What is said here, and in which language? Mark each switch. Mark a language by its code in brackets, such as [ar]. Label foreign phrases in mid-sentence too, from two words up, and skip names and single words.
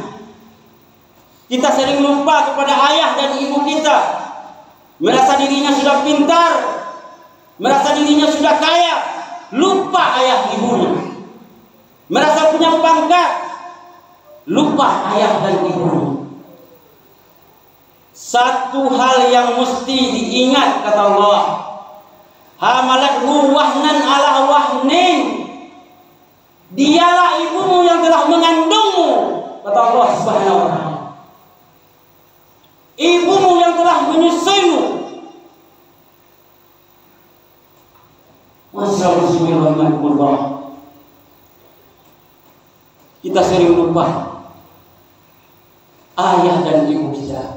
[id] Kita sering lupa kepada ayah dan ibu kita, merasa dirinya sudah pintar, merasa dirinya sudah kaya, lupa ayah ibunya. Merasa punya pangkat, lupa ayah dan ibunya. Satu hal yang mesti diingat, kata Allah, [ar] hamalat wahnan ala wahnin, [id] dialah ibumu yang telah mengandungmu, kata Allah [ar] Subhanahu wa taala. [id] Ibumu yang telah menyusuimu. Masyaallah, kita sering lupa ayah dan ibu kita.